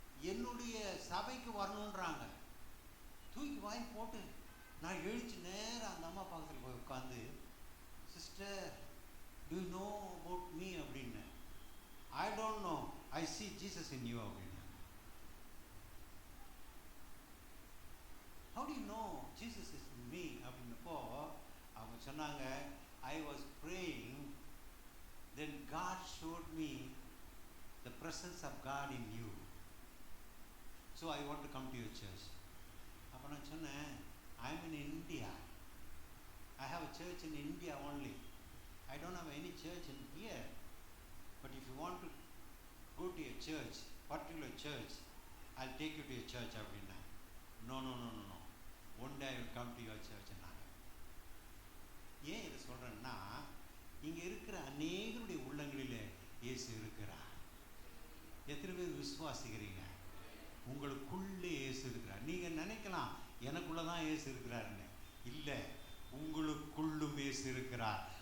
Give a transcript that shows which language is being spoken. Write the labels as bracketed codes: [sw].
[ta] என்னுடைய சபைக்கு வரணுன்றாங்க. தூக்கி வாரி போட்டு நான் எழுச்சி நேரம் அந்த அம்மா பக்கத்தில் போய் உட்காந்து, [en] sister do you know about me [ta] அப்படின்னு. [en] I don't know, I see Jesus in you [ta] அப்படின்னு. [en] How do you know Jesus is in me [ta] அப்படின்னப்போ அவங்க சொன்னாங்க, [en] I was praying, then God showed me the presence of God in you, so I want to come to your church. [ta] அப்போ நான் சொன்னேன், [en] I'm in India, I have a church in India only, I don't have any church in here, but if you want to go to your church, particular church, I'll take you to your church [ta] அப்படின்னா. [en] No, one day I will come to your church. [ta] ஏன் இதை சொல்கிறேன்னா, இங்கே இருக்கிற அநேகருடைய உள்ளங்களில் இயேசு இருக்கிறார். எத்தனை பேர் விசுவாசிக்கிறீங்க? உங்களுக்குள்ளே இயேசு இருக்கிறார். நீங்கள் நினைக்கலாம் எனக்குள்ளே தான் இயேசு இருக்கிறாருன்னு. இல்லை, உங்களுக்குள்ளும் இயேசு இருக்கிறார்.